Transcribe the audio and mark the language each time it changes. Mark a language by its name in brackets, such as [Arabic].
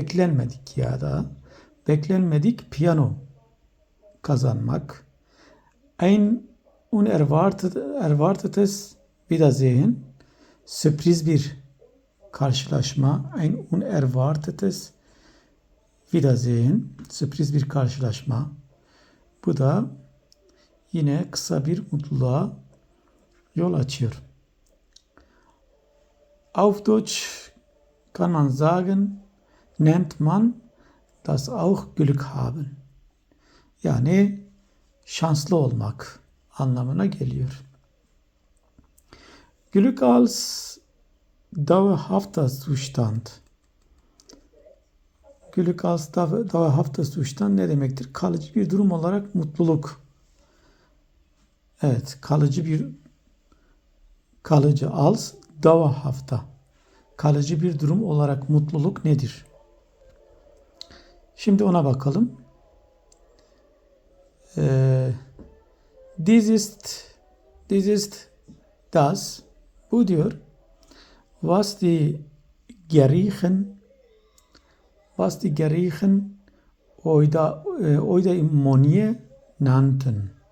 [Turkish] Beklenmedik ya da beklenmedik piyano kazanmak. [German] Ein unerwartetes Wiedersehen. [Turkish] Sürpriz bir karşılaşma. [German] Ein unerwartetes Wiedersehen. [Turkish] Sürpriz bir karşılaşma. Bu da yine kısa bir mutluluğa yol açıyor. [German] Auf Deutsch kann man sagen, nennt man das auch Glück haben. [Turkish] Yani şanslı olmak anlamına geliyor. [German] Glück als dauerhafter Zustand. Glück als dauerhafter Zustand [Turkish] ne demektir? Kalıcı bir durum olarak mutluluk. Evet, kalıcı [German] als dauerhafter. [Turkish] Kalıcı bir durum olarak mutluluk nedir? Şimdi ona bakalım. [German] Dies ist das. [Turkish] Bu diyor. [German] Was die Griechen was die Griechen Eudaimonie nannten.